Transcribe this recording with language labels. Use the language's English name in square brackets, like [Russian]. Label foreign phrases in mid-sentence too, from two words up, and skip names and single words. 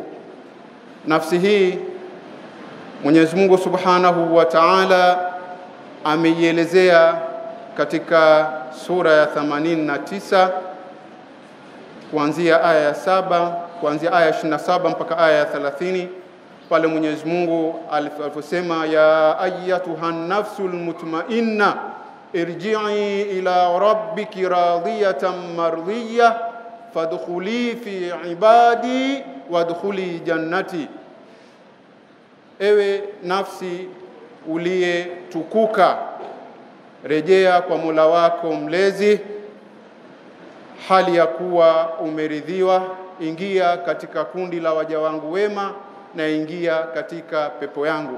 [Swahili] Nafsi hii Mwenyezi Mungu [Arabic] سبحانه وتعالى [Swahili] ameielezea katika sura ya 89 kuanzia aya ya 7, kuanzia aya 27 mpaka aya ya 30. Pale Mwenyezi Mungu aliposema [Arabic] يا أيتها النفس المطمئنة ارجعي إلى ربك راضية مرضية فادخلي في عبادي وادخلي جنتي, [Swahili] ewe nafsi uliyetukuka, rejea kwa Mola wako mlezi hali ya kuwa umeridhiwa, ingia katika kundi la waja wangu wema na ingia katika pepo yangu.